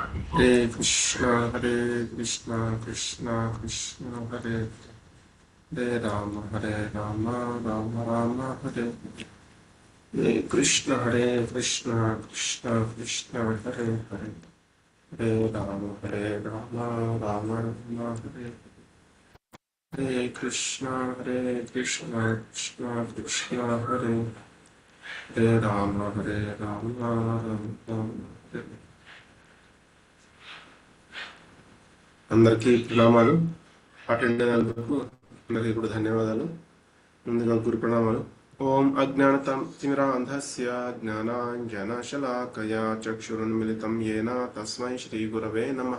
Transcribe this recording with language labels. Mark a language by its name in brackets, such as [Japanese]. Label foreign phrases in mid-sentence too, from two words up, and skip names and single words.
[Sanskrit] Hare Krishna, Krishna Krishna, Hare Hare Rama, Rama Rama, Hare Hare Krishna, Krishna Krishna, Hare Hare Hare Rama, Rama Rama, Hare Hare Krishna, Krishna Krishna, Hare Hare Rama, Rama Rama, Hare. [Telugu] అందరికీ ప్రణామాలు. అటెండ్ అయినందుకు అందరికీ కూడా ధన్యవాదాలు. ముందుగా గురు ప్రణామాలు. [Sanskrit] ఓం అజ్ఞానతిమిరాంధస్య జ్ఞానాంజనశలాకయా చక్షురున్మిలితం యేన తస్మై శ్రీగురవే నమః.